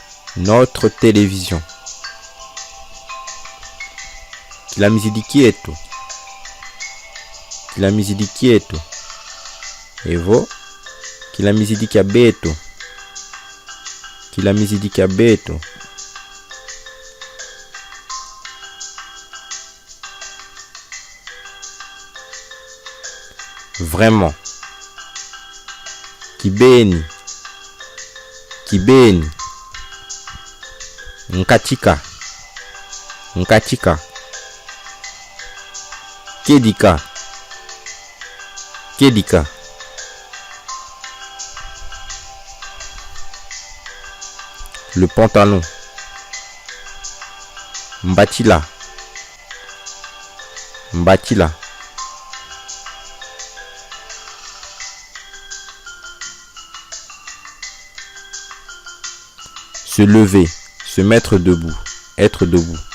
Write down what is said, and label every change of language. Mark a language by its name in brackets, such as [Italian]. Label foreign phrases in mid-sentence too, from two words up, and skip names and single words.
[French] Notre télévision. [Swahili] Kila miziki yetu. Kila miziki yetu. Hivyo kila miziki [Kituba (Democratic Republic of Congo)] ya betu. [Swahili] Kila miziki [Kituba (Democratic Republic of Congo)] ya betu. [French] Vraiment. [Kituba (Democratic Republic of Congo)] Kibeni. Kibeni. Nkatika. Nkatika. Kedika. Kedika. [French] Le pantalon. [Kituba (Democratic Republic of Congo)] Mbatila. Mbatila. [French] Se lever, se mettre debout, être debout.